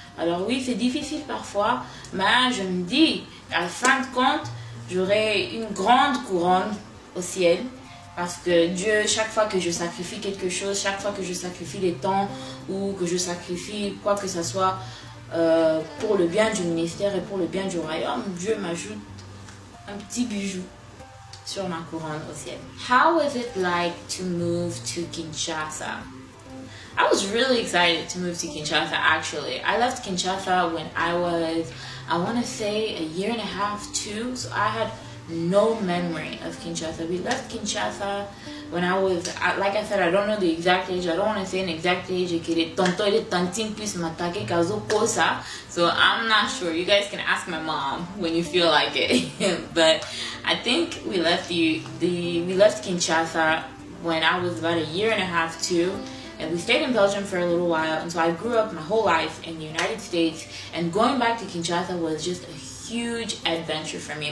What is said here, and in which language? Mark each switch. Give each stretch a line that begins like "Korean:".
French: Alors oui, c'est difficile parfois, mais je me dis, à la fin de compte, j'aurai une grande couronne au ciel, parce que Dieu, chaque fois que je sacrifie quelque chose, chaque fois que je sacrifie des temps, ou que je sacrifie quoi que ce soit pour le bien du ministère et pour le bien du royaume, Dieu m'ajoute un petit bijou sur ma couronne au ciel.
English: How was it like to move to Kinshasa? I was really excited to move to Kinshasa, actually. I left Kinshasa when I was, I want to say, a year and a half, too. So I had no memory of Kinshasa. We left Kinshasa when I was, like I said, I don't know the exact age. I don't want to say an exact age.
French: Que les tonton et les tantines puissent m'attaquer
Lingala: kazo kosa.
English: So I'm not sure. You guys can ask my mom when you feel like it. But I think we left we left Kinshasa when I was about a year and a half too. And we stayed in Belgium for a little while. And so I grew up my whole life in the United States. And going back to Kinshasa was just a huge adventure for me.